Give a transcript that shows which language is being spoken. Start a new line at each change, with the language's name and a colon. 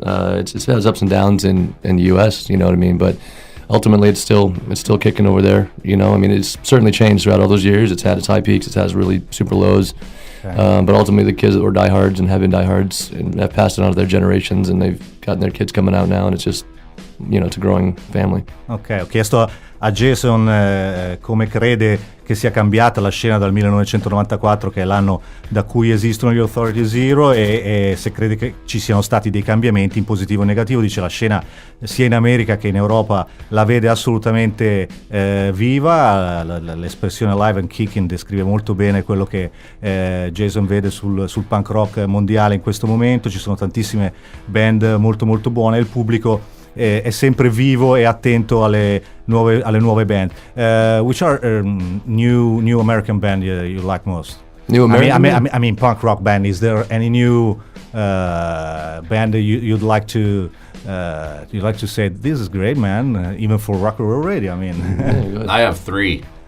English: It has ups and downs in the US, you know what I mean? But ultimately, it's still kicking over there. You know, I mean, it's certainly changed throughout all those years. It's had its high peaks, it has really super lows. But ultimately, the kids that were diehards and have been diehards and have passed it on to their generations, and they've gotten their kids coming out now, and it's just, it's a growing family.
Italian: Ok, ho chiesto a Jason come crede che sia cambiata la scena dal 1994, che è l'anno da cui esistono gli Authority Zero, e se crede che ci siano stati dei cambiamenti in positivo o negativo. Dice la scena sia in America che in Europa la vede assolutamente viva, l'espressione
English: live and kicking
Italian: descrive molto bene quello che Jason vede sul punk rock mondiale in questo momento. Ci sono tantissime band molto molto buone, il pubblico è sempre vivo e attento alle nuove band.
English: Which are new American band you like most? New American? I mean punk rock band. Is there any new band that you'd like to say this is great, man? Even for Rocknroll Radio, I mean. I have 3.